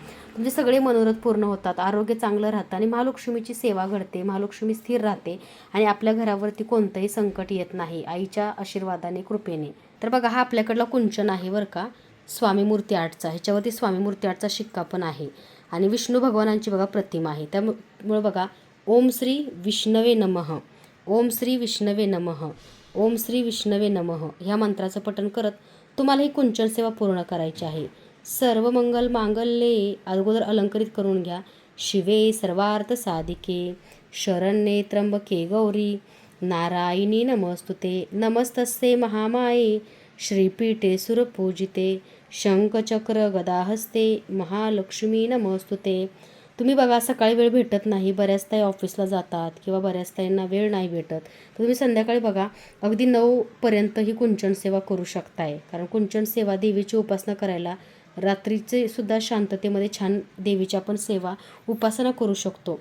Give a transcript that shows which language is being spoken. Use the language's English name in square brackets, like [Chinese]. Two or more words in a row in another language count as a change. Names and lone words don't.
[Marathi] तुमचे सगळे मनोरथ पूर्ण होतात, आरोग्य चांगलं राहतं आणि महालक्ष्मीची सेवा घडते, महालक्ष्मी स्थिर राहते आणि आपल्या घरावरती कोणतंही संकट येत नाही आईच्या आशीर्वादाने कृपेने। तर बघा हा आपल्याकडला कुंचन आहे बरं का, स्वामी मूर्ती आर्टचा। ह्याच्यावरती स्वामी मूर्ती आर्टचा शिक्का पण आहे आणि विष्णू भगवानांची बघा प्रतिमा आहे। त्यामुळे बघा [Sanskrit] ओम श्री विष्णवे नमः, ओम श्री विष्णवे नमः, ओम श्री विष्णवे नमः [Marathi] ह्या मंत्राचं पठण करत तुम्हाला ही कुंचन सेवा पूर्ण करायची आहे। [Sanskrit] सर्व मंगल मांगल्ये [Marathi] अगोदर अलंकरित करून घ्या। [Sanskrit] शिवे सर्वार्थ साधिके शरण्ये त्र्यंबके गौरी नारायणी नमस्तुते नमस्तस्ये महामाये श्रीपीठे सुरपूजिते शंखचक्र गदाहस्ते महालक्ष्मी नमस्तुते। [Marathi] तुम्ही बघा सकाळी वेळ भेटत नाही, बऱ्याच ताई ऑफिसला जातात किंवा बऱ्याच ताईंना वेळ नाही भेटत, तर तुम्ही संध्याकाळी बघा अगदी 9 पर्यंत ही कुंचन सेवा करू शकताय। कारण कुंचन सेवा देवीची उपासना करायला रात्रीचे सुद्धा शांततेमध्ये छान देवीची आपण सेवा उपासना करू शकतो।